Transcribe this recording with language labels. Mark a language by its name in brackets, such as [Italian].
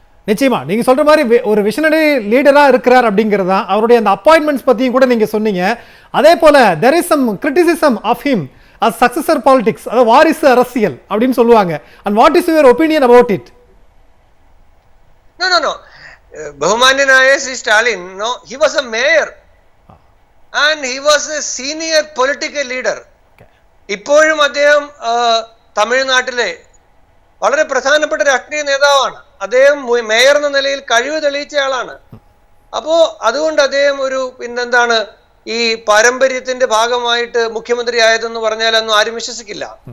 [Tamil] நிச்சயமா நீங்க சொல்ற மாதிரி ஒரு விஷனரி லீடரா இருக்கிறார் அப்படிங்கிறது தான். அவருடைய அந்த அப்பாயின்மெண்ட்ஸ் பத்தியும் கூட நீங்க சொன்னீங்க. அதே போல [English] there is some criticism of him as successor politics, [Tamil] அதாவது வாரிசு அரசியல் அப்படின்னு சொல்லுவாங்க. [English] And what is your opinion about it? No. Bahumanyanaya Sri Stalin, no, he was a mayor and he was a senior political leader. [Malayalam] ഇപ്പോഴും അദ്ദേഹം തമിഴ്നാട്ടിലെ വളരെ പ്രധാനപ്പെട്ട രാഷ്ട്രീയ നേതാവാണ്. അദ്ദേഹം മേയർ എന്ന നിലയിൽ കഴിവ് തെളിയിച്ച ആളാണ്. അപ്പോ അതുകൊണ്ട് അദ്ദേഹം ഒരു പിന്നെന്താണ് ഈ പാരമ്പര്യത്തിന്റെ ഭാഗമായിട്ട് മുഖ്യമന്ത്രി ആയതെന്ന് പറഞ്ഞാലൊന്നും ആരും വിശ്വസിക്കില്ല.